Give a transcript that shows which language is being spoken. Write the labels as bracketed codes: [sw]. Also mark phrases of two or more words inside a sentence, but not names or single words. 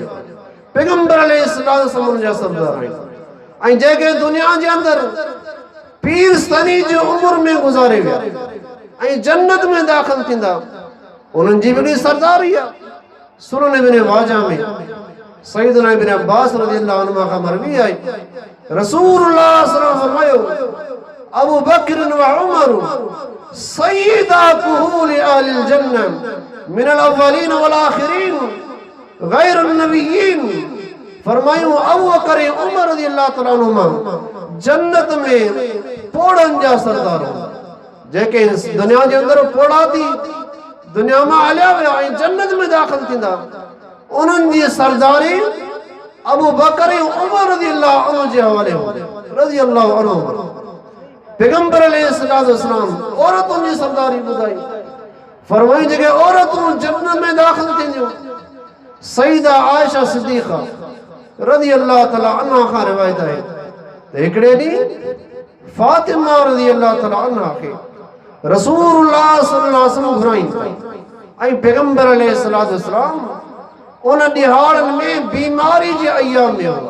[sd] पैगंबर अलैहिस्सलाम जा सरदार आहिनि ऐं जेके दुनिया जे अंदर पीर सनी जो उम्र में गुज़ारे विया ऐं जन्नत में दाखिल थींदा उन्हनि जी वॾी सरदारी आहे। सुनन इब्न माजा में सैयदना इब्न अब्बास [ar] رضي الله عنه [sd] खां मरवी आहे रसूलुल्लाह [ar] صلى الله عليه وسلم [sd] फरमायो [ar] أبو بكر وعمر سيدا كهول أهل الجنة من الأولين والآخرين غير النبيين. [sd] फरमायो अबू बकर उमर [ar] رضي الله تعالى عنهما [sd] जन्नत में पोड़न जा सरदार जेके दुनिया जे अंदर पोड़ा थी दुनिया में हलिया विया ऐं जन्नत में दाखिल थींदा उन्हनि जी सरदारी अबू बकर उमर [ar] رضي الله عنه [sd] जे हवाले [ar] رضي الله عنه. [sd] पैगंबर अलैहिस्सलाम औरतुनि जी सरदारी ॿुधाई। फरमाई जेके औरतूं जन्नत में दाखिल थींदियूं सईदा आयशा सिद्दीक़ा [ar] رضي الله تعالى عنها [sd] खां रिवायत आहे त हिकिड़े ॾींहुं फातिमा [ar] رضي الله تعالى عنها [sd] खे रसूलुल्लाह [ar] صلى الله عليه وسلم [sd] घुराईं ऐं पैगंबर अलैहिस्सलाम उन ॾिहाड़नि में बीमारी जे अयाम में हुआ।